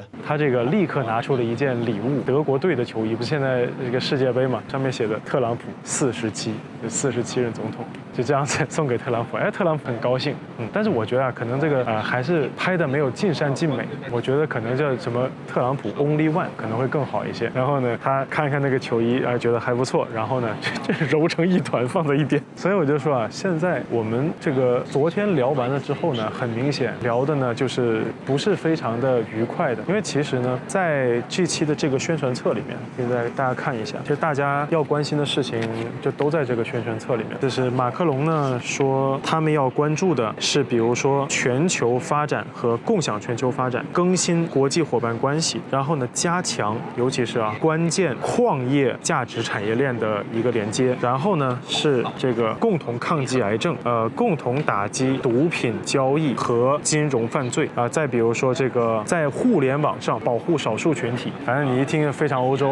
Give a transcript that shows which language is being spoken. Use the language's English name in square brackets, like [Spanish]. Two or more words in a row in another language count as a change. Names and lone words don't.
[Chinese] 他這個立刻拿出了一件禮物，德國隊的球衣，不是現在這個世界杯嘛，上面寫的特朗普47，就47任總統，就這樣子送給特朗普，特朗普很高興，但是我覺得可能這個還是拍的沒有盡善盡美，我覺得可能叫什麼特朗普 [English] Only One [Chinese] 可能會更好一些。然後呢，他看一看那個球衣，覺得還不錯，然後呢，這揉成一團放在一邊。所以我就說現在我們這個昨天聊完了之後呢，很明顯聊的呢就是不是非常的愉快的，因為其實呢，在這期的這個宣傳冊裡面，現在大家看一下，其實大家要關心的事情就都在這個宣傳冊裡面。就是馬克龍呢說，他們要關注的是，比如說全球發展和共享全球發展，更新國際夥伴關係，然後呢加強，尤其是關鍵礦業價值產業鏈的一個連接，然後呢是這個共同抗擊癌症，共同打擊毒品交易和金融犯罪再比如說這個在互聯網上保護少數群體，反正你一聽非常歐洲